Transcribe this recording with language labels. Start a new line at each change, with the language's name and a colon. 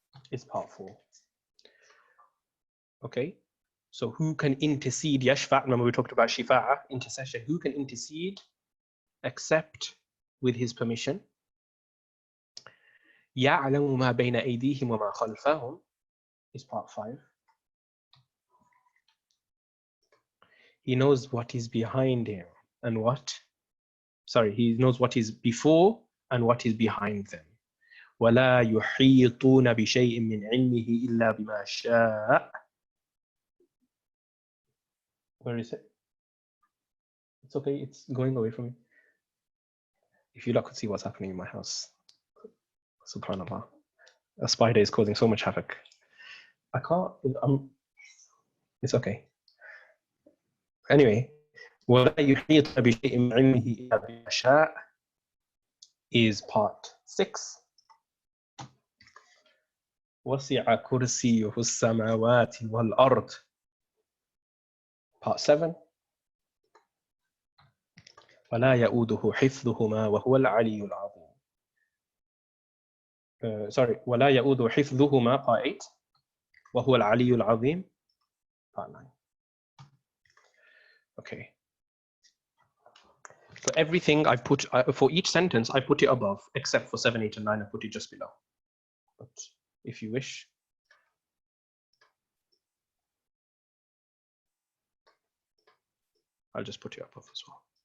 English: It's part 4. Okay, so who can intercede? Yashfa', remember we talked about shifa'a, intercession. Who can intercede except with his permission?
Arabic: يَعْلَمُ مَا بَيْنَ أَيْدِيهِمْ وَمَا خَلْفَهُم
English: is part 5. He knows what is behind him and what? Sorry, he knows what is before and what is behind them.
Arabic: وَلَا يُحِيطُونَ بِشَيْءٍ مِّنْ عِلْمِهِ إِلَّا بِمَا شَاءَ.
English: Where is it? It's okay, it's going away from me. If you lot could see what's happening in my house. Subhanallah. A spider is causing so much havoc. I can't, it's okay. Anyway,
Arabic: وَلَا يُحِيطُ بِشَيْءٍ مِّنْ عِلْمِهِ إِلَّا بِمَا شَاءَ
English: is part 6.
Arabic: وَسِعَ كُرْسِيُّهُ السَّمَاوَاتِ وَالْأَرْضِ
English: part 7.
Arabic: وَلَا يَؤُودُهُ حِفْظُهُمَا وَهُوَ الْعَلِيُّ الْعَظِيمُ.
English: Sorry,
Arabic: وَلَا يَؤُودُهُ حِفْظُهُمَا
English: part 8.
Arabic: وَهُوَ الْعَلِيُّ الْعَظِيمُ
English: part 9. Okay. So everything I've put, for each sentence, I put it above, except for 7, 8, and 9, I put it just below. But if you wish, I'll just put it above as well.